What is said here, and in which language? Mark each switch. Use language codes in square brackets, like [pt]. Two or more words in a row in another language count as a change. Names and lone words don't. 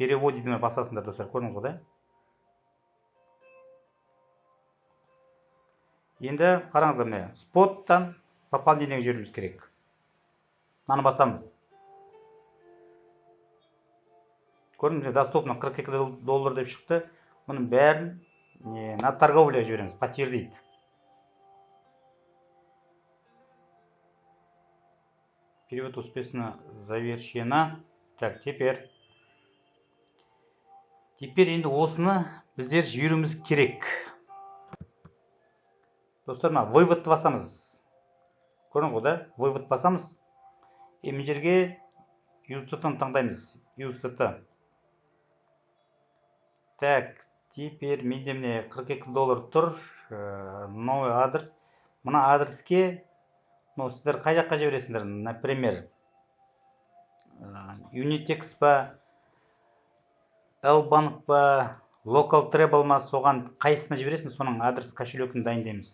[kk] Перевод дейді басасыңдар достар, көрдіңіз ғой, да? Енді қараңыздар, міне споттан пополнениеге жіберуіміз керек. Мынаны басамыз. Көрдіңіз, доступно $42 деп шықты. Бұның бәрін [ru] на торговляға [kk] жібереміз, [ru] подтвердить. Перевод успешно завершено. Так, теперь [kk] енді осыны біздер жіберуіміз керек. Достар, мына выводты басамыз. Көрдіңіз ғой, да? Вывод басамыз. Мына жерге USDT-ны таңдаймыз. USDT. [ru] Так, теперь [kk] менде міне $42 тұр. [ru] Новый адрес. [kk] Мына адреске сіздер қай жаққа жібересіңдер? Например, Unitex па, L-банк па, Local Treble ма, соған қайсына жібересің, соның адрес кошелекін дайындаймыз.